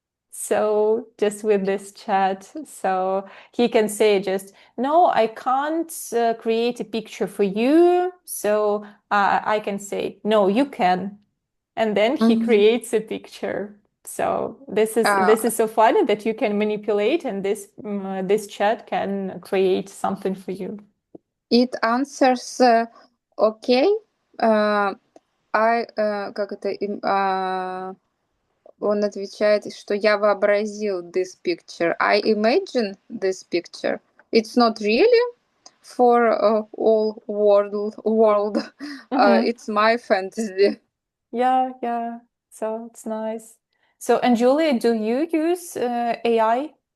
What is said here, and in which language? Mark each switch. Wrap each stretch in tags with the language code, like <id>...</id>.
<en>So just with this chat, so he can say just, no, I can't create a picture for you. So I can say, no, you can. And then he Mhm. creates a picture. So Uh, this is so funny that you can manipulate and this chat can create something for you. it answers okay.</en> <ru>Как это он отвечает, что я вообразил</ru> <en>this picture. I imagine this picture. It's not really for all world. Mhm. It's my fantasy. Yeah, yeah. So it's nice. So, and Julie, do you use AI?</en>